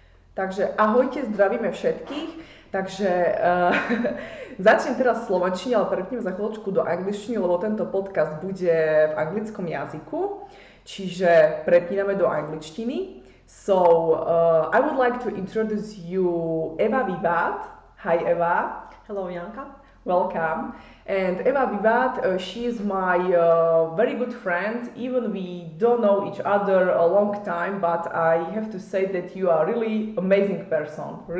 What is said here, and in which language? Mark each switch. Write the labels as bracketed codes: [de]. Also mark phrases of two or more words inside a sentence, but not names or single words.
[sk] Takže ahojte, zdravíme všetkých. Takže začnem teraz v slovenčine, ale prepneme za chvíľočku do angličtiny, lebo tento podcast bude v anglickom jazyku. Čiže prepíname do angličtiny. [en] So, I would like to introduce you Eva Vivat. Hi Eva. Hello Janka. Welcome. And Eva Vivat, she is my very good friend. Even we don't know each other a long time, but I have to say that you are really amazing person.